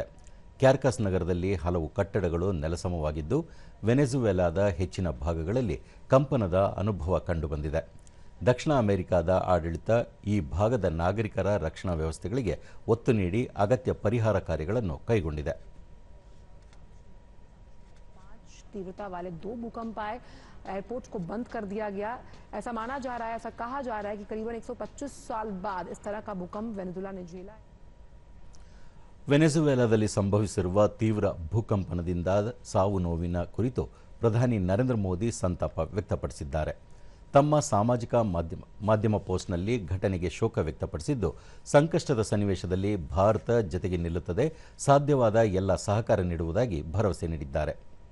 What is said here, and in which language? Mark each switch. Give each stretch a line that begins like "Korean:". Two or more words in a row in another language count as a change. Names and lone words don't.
Kannada: ಕ್ಯಾರ್ಕಸ್ ನಗರದಲ್ಲಿ ಹಲವು ಕಟ್ಟಡಗಳು ನೆಲಸಮವಾಗಿದ್ದು, ವೆನೆಜುವೆಲಾದ ಹೆಚ್ಚಿನ ಭಾಗಗಳಲ್ಲಿ ಕಂಪನದ ಅನುಭವ ಕಂಡುಬಂದಿದೆ. ದಕ್ಷಿಣ ಅಮೆರಿಕಾದ ಆಡಳಿತ ಈ ಭಾಗದ ನಾಗರಿಕರ ರಕ್ಷಣಾ ವ್ಯವಸ್ಥೆಗಳಿಗೆ ಒತ್ತು ನೀಡಿ ಅಗತ್ಯ ಪರಿಹಾರ ಕಾರ್ಯಗಳನ್ನು ಕೈಗೊಂಡಿದೆ.
Hindi: तीव्रता वाले 2 भूकंप आए, एयरपोर्ट को बंद कर दिया गया। ऐसा माना जा रहा है, ऐसा कहा जा रहा है कि करीबन 125 साल बाद इस तरह का भूकंप वेनेजुएला ने झेला है।
Kannada: ವೆನೆಜುವೆಲಾದಲ್ಲಿ ಸಂಭವಿಸಿರುವ ತೀವ್ರ ಭೂಕಂಪನದಿಂದ ಸಾವು ನೋವಿನ ಕುರಿತು ಪ್ರಧಾನಿ ನರೇಂದ್ರ ಮೋದಿ ಸಂತಾಪ ವ್ಯಕ್ತಪಡಿಸಿದ್ದಾರೆ. ತಮ್ಮ ಸಾಮಾಜಿಕ ಮಾಧ್ಯಮ ಪೋಸ್ಟ್ನಲ್ಲಿ ಘಟನೆಗೆ ಶೋಕ ವ್ಯಕ್ತಪಡಿಸಿದ್ದು, ಸಂಕಷ್ಟದ ಸನ್ನಿವೇಶದಲ್ಲಿ ಭಾರತ ಜತೆಗೆ ನಿಲ್ಲುತ್ತದೆ, ಸಾಧ್ಯವಾದ ಎಲ್ಲ ಸಹಕಾರ ನೀಡುವುದಾಗಿ ಭರವಸೆ ನೀಡಿದ್ದಾರೆ.